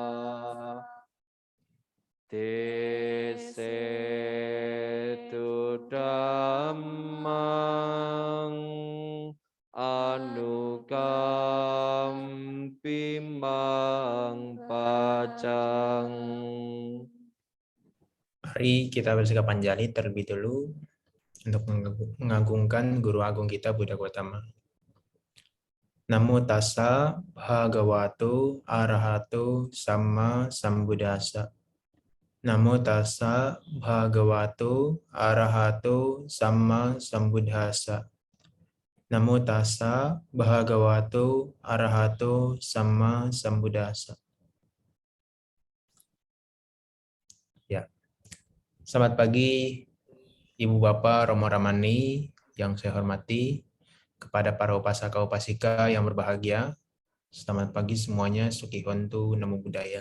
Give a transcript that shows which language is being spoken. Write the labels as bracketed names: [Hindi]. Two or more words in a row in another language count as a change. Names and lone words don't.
[Pali] Desetu dhammang anukampimang pacang. [Indonesian] Mari kita bersikap Panjali terlebih dulu untuk mengagungkan Guru Agung kita Buddha Gautama. [Pali] Namo tassa bhagavato arahato sama sambuddhassa. Namo tassa bhagavato arahato sama sambuddhassa. Namo tassa bhagavato arahato sama sambuddhassa. [Indonesian] Ya. Selamat pagi Ibu Bapak Romo Ramani yang saya hormati, kepada para [Pali] upasaka upasika [Indonesian] yang berbahagia. Selamat pagi semuanya, [Pali] Sukhi Hontu, Namo Buddhaya.